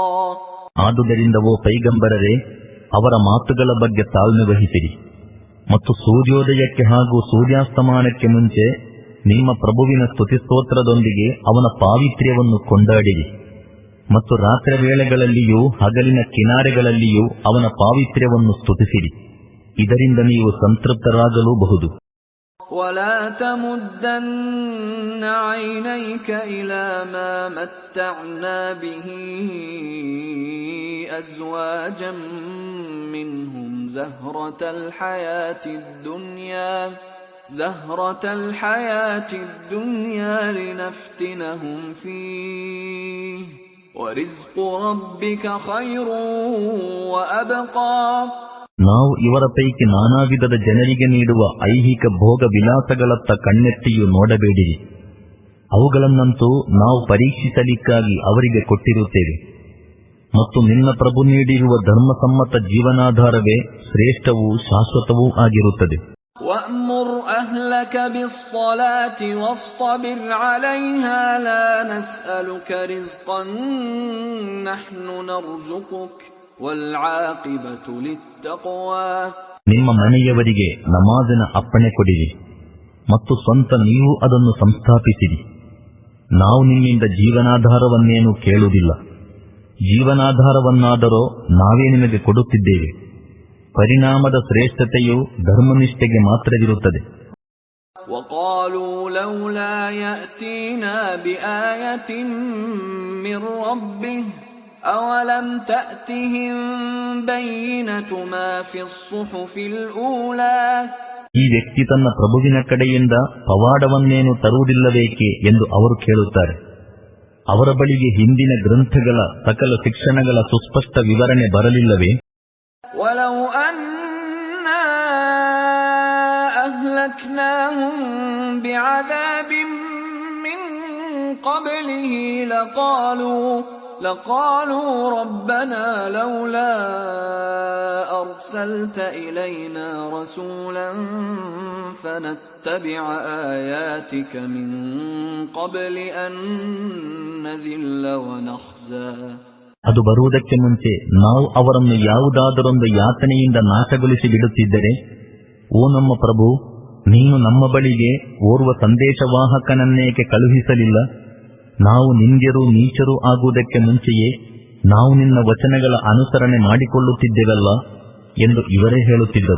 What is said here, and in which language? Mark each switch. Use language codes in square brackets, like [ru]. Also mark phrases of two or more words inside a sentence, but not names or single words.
[kn] ಆದುದರಿಂದ ಓ ಪೈಗಂಬರರೇ, ಅವರ ಮಾತುಗಳ ಬಗ್ಗೆ ತಾಳ್ಮೆ ವಹಿಸಿರಿ ಮತ್ತು ಸೂರ್ಯೋದಯಕ್ಕೆ ಹಾಗೂ ಸೂರ್ಯಾಸ್ತಮಾನಕ್ಕೆ ಮುಂಚೆ ನಿಮ್ಮ ಪ್ರಭುವಿನ ಸ್ತುತಿಸ್ತೋತ್ರದೊಂದಿಗೆ ಅವನ ಪಾವಿತ್ರ್ಯವನ್ನು ಕೊಂಡಾಡಿರಿ ಮತ್ತು ರಾತ್ರಿ ವೇಳೆಗಳಲ್ಲಿಯೂ ಹಗಲಿನ ಕಿನಾರೆಗಳಲ್ಲಿಯೂ ಅವನ ಪಾವಿತ್ರ್ಯವನ್ನು ಸ್ತುತಿಸಿರಿ. ಇದರಿಂದ ನೀವು ಸಂತೃಪ್ತರಾಗಲೂಬಹುದು. [ar] ولا تمدن عينيك إلى ما متعنا به أزواجا منهم زهرة الحياة الدنيا لنفتنهم فيه وَرِزْقُ رَبِّكَ خَيْرٌ وَأَبْقَى. [kn] ನಾವು ಇವರ ಪೈಕಿ ನಾನಾ ವಿಧದ ಜನರಿಗೆ ನೀಡುವ ಐಹಿಕ ಭೋಗ ವಿಲಾಸಗಳತ್ತ ಕಣ್ಣೆತ್ತಿಯೂ ನೋಡಬೇಡಿರಿ. ಅವುಗಳನ್ನಂತೂ ನಾವು ಪರೀಕ್ಷಿಸಲಿಕ್ಕಾಗಿ ಅವರಿಗೆ ಕೊಟ್ಟಿರುತ್ತೇವೆ ಮತ್ತು ನಿನ್ನ ಪ್ರಭು ನೀಡಿರುವ ಧರ್ಮಸಮ್ಮತ ಜೀವನಾಧಾರವೇ ಶ್ರೇಷ್ಠವೂ ಶಾಶ್ವತವೂ ಆಗಿರುತ್ತದೆ. [ar] وَأْمُرْ أَهْلَكَ بِالصَّلَاةِ وَاصْطَبِرْ عَلَيْهَا لَا نَسْأَلُكَ رِزْقًا نَحْنُ نَرْزُقُكَ وَالْعَاقِبَةُ لِلتَّقْوَى. [kn] ನಿಮ್ಮ ಮನೆಯವರಿಗೆ ನಮಾಜಿನ ಅಪ್ಪಣೆ ಕೊಡಿರಿ ಮತ್ತು ಸ್ವಂತ ನೀವು ಅದನ್ನು ಸಂಸ್ಥಾಪಿಸಿರಿ. ನಾವು ನಿಮ್ಮಿಂದ ಜೀವನಾಧಾರವನ್ನೇನೂ ಕೇಳುವುದಿಲ್ಲ. ಜೀವನಾಧಾರವನ್ನಾದರೋ ನಾವೇ ನಿಮಗೆ ಕೊಡುತ್ತಿದ್ದೇವೆ. ಪರಿಣಾಮದ ಶ್ರೇಷ್ಠತೆಯು ಧರ್ಮನಿಷ್ಠೆಗೆ ಮಾತ್ರವಿರುತ್ತದೆ. [ar] وَقَالُوا لَوْلَا يَأْتِينَا بِآيَةٍ مِّن رَّبِّهِ أَوَلَمْ تَأْتِهِمْ بَيِّنَةُ مَا فِي الصُّحُفِ الْأُولَى [kn] ಈ ವ್ಯಕ್ತಿ ತನ್ನ ಪ್ರಭುವಿನ ಕಡೆಯಿಂದ ಪವಾಡವನ್ನೇನು ತರುವುದಿಲ್ಲಬೇಕೆ ಎಂದು ಅವರು ಕೇಳುತ್ತಾರೆ. ಅವರ ಬಳಿಗೆ ಹಿಂದಿನ ಗ್ರಂಥಗಳ ಸಕಲ ಶಿಕ್ಷಣಗಳ ಸುಸ್ಪಷ್ಟ ವಿವರಣೆ ಬರಲಿಲ್ಲವೇ? [ar] وَلَوْ أَنَّا أَهْلَكْنَاهُمْ بِعَذَابٍ مِّن قَبْلِهِ لقالوا ربنا لولا أرسلت إلينا رسولا فنتبع آياتك من قبل أن نذل ونخزى. [kn] ಅದು ಬರುವುದಕ್ಕೆ ಮುಂಚೆ ನಾವು ಅವರನ್ನು ಯಾವುದಾದರೊಂದು ಯಾತನೆಯಿಂದ ನಾಶಗೊಳಿಸಿ ಬಿಡುತ್ತಿದ್ದರೆ, ಓ ನಮ್ಮ ಪ್ರಭು, ನೀನು ನಮ್ಮ ಬಳಿಗೆ ಓರ್ವ ಸಂದೇಶವಾಹಕನನ್ನೇಕೆ ಕಳುಹಿಸಲಿಲ್ಲ? ನಾವು ನಿಂಗೆರೂ ನೀಚರೂ ಆಗುವುದಕ್ಕೆ ಮುಂಚೆಯೇ ನಾವು ನಿನ್ನ ವಚನಗಳ ಅನುಸರಣೆ ಮಾಡಿಕೊಳ್ಳುತ್ತಿದ್ದೆವಲ್ಲ ಎಂದು ಇವರೇ ಹೇಳುತ್ತಿದ್ದರು.